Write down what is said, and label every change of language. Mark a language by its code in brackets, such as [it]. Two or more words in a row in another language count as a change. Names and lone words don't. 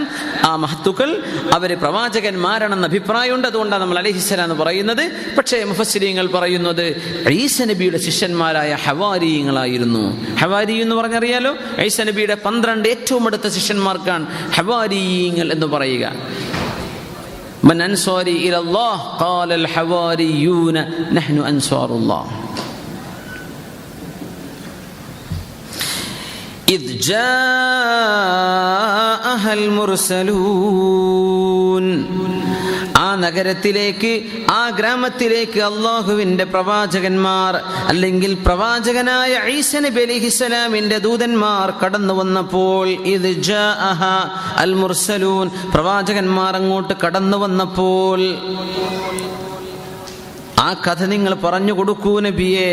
[ml] ആ മഹത്തുക്കൾ അവര് പ്രവാചകന്മാരാണെന്ന അഭിപ്രായമുണ്ട്. അതുകൊണ്ടാണ് നമ്മൾ അലൈഹിസ്സലാം എന്ന് പറയുന്നത്. പക്ഷേ മുഫസ്സിരീങ്ങൾ പറയുന്നത് ഈസ നബിയുടെ ശിഷ്യന്മാരായ ഹവാരിയങ്ങളായിരുന്നു. ഹവാരി എന്ന് പറഞ്ഞറിയാലോ, ഈസ നബിയുടെ 12 ഏറ്റവും അടുത്ത ശിഷ്യന്മാർക്കാണ് ഹവാരിയങ്ങൾ എന്ന് പറയുക. [ar] من أنصاري إلى الله قال الحواريون نحن أنصار الله إذ جاءها المرسلون. [ml] ആ നഗരത്തിലേക്ക്, ആ ഗ്രാമത്തിലേക്ക് അള്ളാഹുവിന്റെ പ്രവാചകന്മാർ അല്ലെങ്കിൽ പ്രവാചകനായ ഈസ നബി അലൈഹിസ്സലാമിന്റെ ദൂതന്മാർ കടന്നു വന്നപ്പോൾ, ഇത് [ar] جاءها المرسلون, [ml] പ്രവാചകന്മാർ അങ്ങോട്ട് കടന്നു വന്നപ്പോൾ, ആ കഥ നിങ്ങൾ പറഞ്ഞു കൊടുക്കൂ നബിയെ.